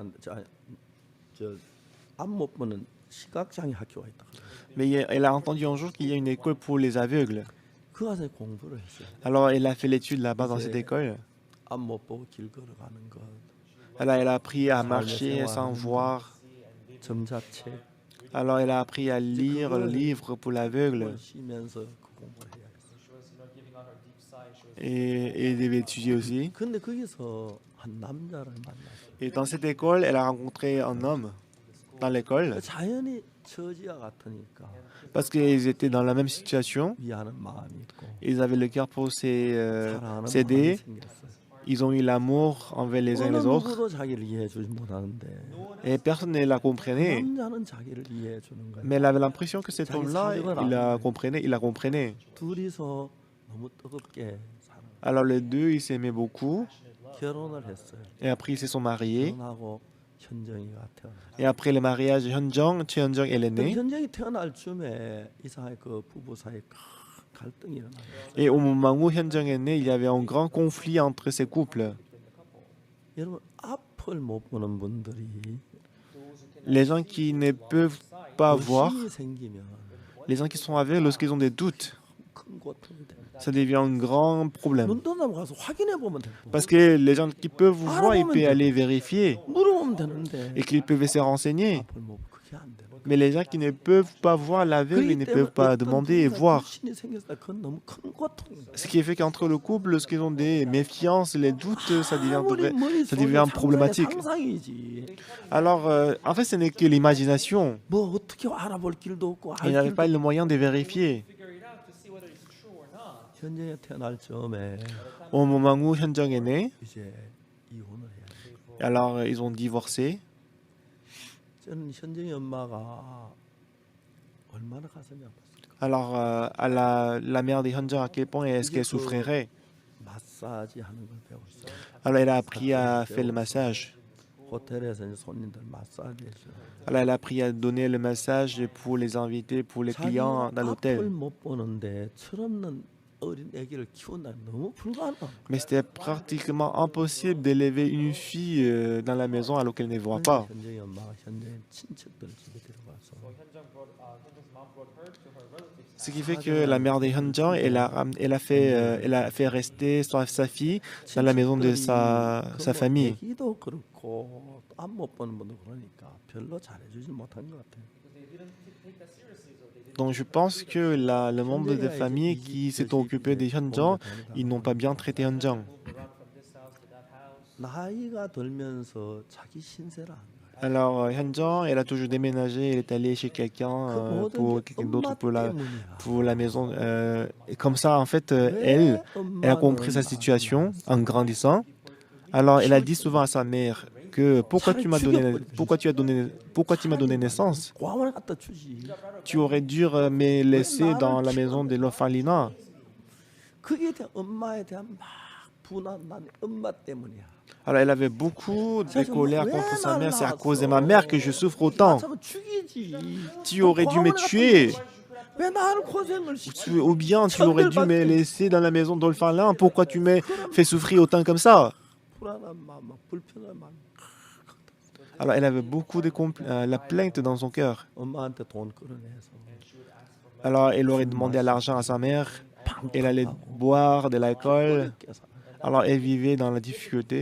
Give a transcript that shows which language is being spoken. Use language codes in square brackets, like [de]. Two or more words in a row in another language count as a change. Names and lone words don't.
[ko] 앞못 보는 시각장애 학교가 있다. [fr] Mais elle a entendu un jour qu'il y a une école pour les aveugles. [ko] 그 가서 공부를 했어요. [fr] Alors elle a fait l'étude là-bas dans cette école. [ko] 앞못 보고 길 걸어가는 것, [fr] Alors elle a appris à marcher sans voir. [ko] 점자책 [fr] Alors elle a appris à lire le livre pour l'aveugle. [ko] 쉬면서 그 공부를 해야 했어요. [fr] Et elle devait étudier aussi. [ko] 근데 거기서 한 남자를 만났어요. [fr] Et dans cette école, elle a rencontré un homme. dans l'école [ko] 자연히 처지와 같으니까 [fr] parce qu'ils étaient dans la même situation. [ko] 위하는 마음이 있고 [fr] Ils avaient le cœur pour [ko] 사랑하는 마음이 [fr] s'aider. [ko] 생겼어요. [fr] Ils ont eu l'amour envers les uns [ko] 어느 [fr] les autres. [ko] 누구도 자기를 이해해 주지 못하는데 [fr] Et personne ne la [ko] 그 [fr] comprenait. [ko] 남자는 자기를 이해해 주는 거예요. [fr] Mais elle avait l'impression que cet homme-là, il la comprenait. [ko] 둘이서 너무 뜨겁게 [fr] Alors les deux, ils s'aimaient beaucoup. [ko] 결혼을 했어요. [fr] Et après, ils se sont mariés. [ko] 결혼하고 현정이가 태어났어요. [fr] Et après le mariage, Hyunjong, Cheonjong, elle est née. [ko] 현정이 태어날 쯤에 이상하게 그 부부 사이에 큰 갈등이 일어나요. [fr] Et au moment où Hyunjong est née, il y avait un grand conflit entre ces couples. [ko] 여러분 앞을 못 보는 분들이 [fr] Les gens qui ne peuvent pas voir, [ko] 의심이 생기면 [fr] les gens qui sont aveugles, lorsqu'ils ont des doutes, [ko] 큰 고통이 돼요. [fr] ça devient un grand problème. [ko] 눈 떠나면 가서 확인해 보면 돼요. [fr] Parce que les gens qui peuvent voir, ils peuvent aller vérifier [ko] 물어보면 되는데 [fr] et qu'ils peuvent se renseigner. [ko] 앞을 못 보고 그게 안 돼요. [fr] Mais les gens qui ne peuvent pas voir l'aveugle, ils ne peuvent pas demander et voir. [ko] 불신이 생겼다. 그건 너무 큰 고통이에요. [fr] Ce qui fait qu'entre le couple, lorsqu'ils ont des méfiances, les doutes, ça devient problématique. [ko] 상상이지. [fr] Alors, en fait, ce n'est que l'imagination. [ko] 뭐 어떻게 알아볼 길도 없고 [fr] Ils [ko] 알 [fr] n'avaient [ko] 길도 [fr] pas le moyen de vérifier. [ko] 현정이 태어날 즈음에 [fr] Au moment où Hyunjong est né, [ko] 이제 이혼을 해야 돼. [fr] alors ils ont divorcé. [ko] 저는 현정이 엄마가 얼마나 가슴이 아팠을까. [fr] Alors, à la mère de Hyunjong, à quel point est-ce qu'elle souffrirait? [ko] 마사지 하는 걸 배웠어요. [fr] Alors, elle a appris à faire le massage. [ko] 호텔에서 이제 손님들 마사지 해줘요. [fr] Alors, elle a appris à donner le massage pour les invités, pour les clients dans [ko] 앞을 [fr] l'hôtel. [ko] 못 보는데 철없는 어린 아기를 키운다는 너무 불가능한. [fr] Mais c'était pratiquement impossible d'élever une fille dans la maison alors qu'elle ne voit pas. [ko] 현정이 엄마가 현정이 친척들 집에 들어가서 [fr] Ce qui fait que la mère de Hyunjong, elle a fait rester sa fille dans la maison de sa famille. [ko] 애기도 그렇고 또 안 못 보는 분도 그러니까 별로 잘해주지 못한 것 같아요. [fr] Donc je pense que le membre de famille qui s'est occupé de Hyunjong, ils n'ont pas bien traité Hyunjong. [ko] 나이가 들면서 자기 신세를 안 거예요. [fr] Alors Hyunjong, elle a toujours déménagé, elle est allée chez quelqu'un pour quelqu'un d'autre pour la maison. Et comme ça, en fait, elle a compris sa situation en grandissant. Alors elle a dit souvent à sa mère que pourquoi tu m'as donné naissance? [ko] 광원을 갖다 주지. [fr] Tu aurais dû me laisser dans la maison de l'orphelinat. [ko] 그게 엄마에 대한 막 분한 난 엄마 때문이야. [fr] Alors elle avait beaucoup de colère contre sa mère. C'est à cause de ma mère que je souffre autant. Tu aurais dû me tuer. [ko] 왜 나를 고생을 시켜? [fr] Ou bien tu aurais dû me laisser dans la maison d'orphelin. Pourquoi tu m'as fait souffrir autant comme ça? [ko] 불안한 마음, 불편한 마음. [fr] Alors elle avait beaucoup de la plainte dans son cœur. [ko] 엄마한테 돈 끌어내서 [fr] Alors elle aurait demandé de l'argent à sa mère. Elle allait boire de l'alcool. Alors elle vivait dans la difficulté.